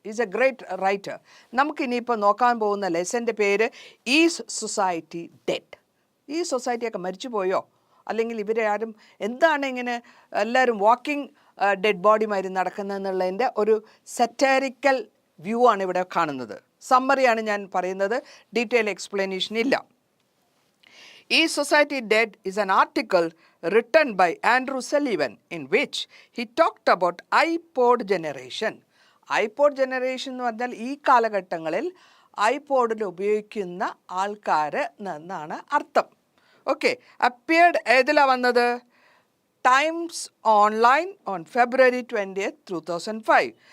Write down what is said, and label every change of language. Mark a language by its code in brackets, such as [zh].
[en] Is a great writer. [ml] നമുക്കിനിയിപ്പോൾ നോക്കാൻ പോകുന്ന ലെസൻ്റെ പേര് ഈസ് സൊസൈറ്റി ഡെഡ്. ഈ സൊസൈറ്റിയൊക്കെ മരിച്ചു പോയോ? അല്ലെങ്കിൽ ഇവരെ ആരും എന്താണ് ഇങ്ങനെ എല്ലാവരും വാക്കിംഗ് ഡെഡ് ബോഡിമാരി നടക്കുന്നതെന്നുള്ളതിൻ്റെ ഒരു സെറ്റാരിക്കൽ വ്യൂ ആണ് ഇവിടെ കാണുന്നത്. സമ്മറിയാണ് ഞാൻ പറയുന്നത്, ഡീറ്റെയിൽ എക്സ്പ്ലനേഷൻ ഇല്ല. [en] Is Society Dead is an article written by Andrew Sullivan in which he talked about iPod generation. [ml] iPod generation എന്ന് പറഞ്ഞാൽ ഈ കാലഘട്ടങ്ങളിൽ ഐപോഡിൽ ഉപയോഗിക്കുന്ന ആൾക്കാർ എന്നാണ് അർത്ഥം. ഓക്കെ, അപ്പിയർഡ് ഏതിലാണ് വന്നത്? Times online on February 20th, 2005.